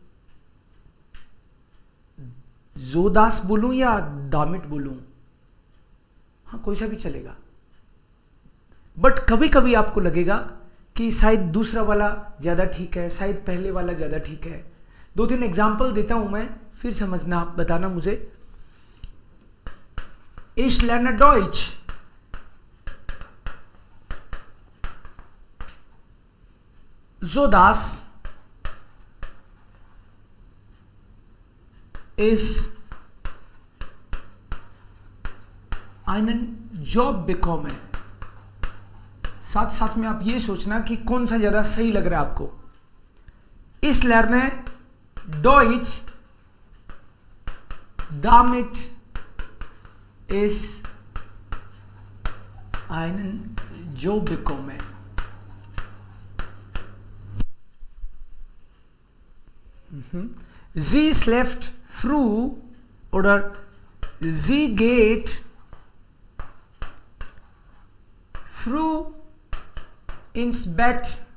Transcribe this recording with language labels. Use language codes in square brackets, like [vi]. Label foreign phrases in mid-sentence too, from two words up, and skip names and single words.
[hi] जोदास बोलूं या डामिट बोलूं, हाँ कोई सा भी चलेगा। बट कभी कभी आपको लगेगा कि शायद दूसरा वाला ज्यादा ठीक है, शायद पहले वाला ज्यादा ठीक है। 2-3 एग्जाम्पल देता हूं मैं, फिर समझना, बताना मुझे। [de] Ich lerne Deutsch. Sodass ich einen Job bekomme. [hi] साथ साथ में आप ये सोचना कि कौन सा ज्यादा सही लग रहा है आपको। [de] Ich lerne Deutsch, damit ich einen Job bekomme. Sie schläft früh oder sie geht früh ins Bett.